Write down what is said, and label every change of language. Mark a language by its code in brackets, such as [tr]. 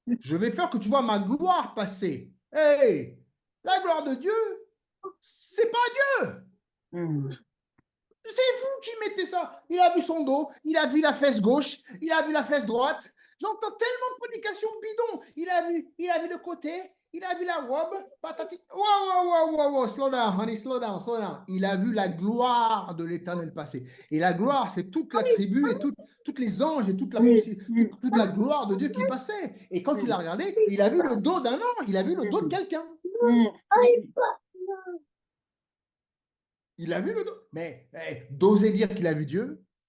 [fr] Je vais faire que tu vois ma gloire passer. Hey, la gloire de Dieu, c'est pas Dieu. C'est vous qui mettez ça. Il a vu son dos, il a vu la fesse gauche, il a vu la fesse droite. J'entends tellement de prédications bidons. Il a vu le côté, il a vu la robe. Patati. [en] Wow, slow down, honey, slow down. [fr] Il a vu la gloire de l'Éternel passer. Et la gloire, c'est toute la tribu et toutes les anges et toute la gloire de Dieu qui passait. Et quand il a regardé, il a vu le dos d'un ange, il a vu le dos de quelqu'un. Il a vu le dos. Mais d'oser dire qu'il a vu Dieu.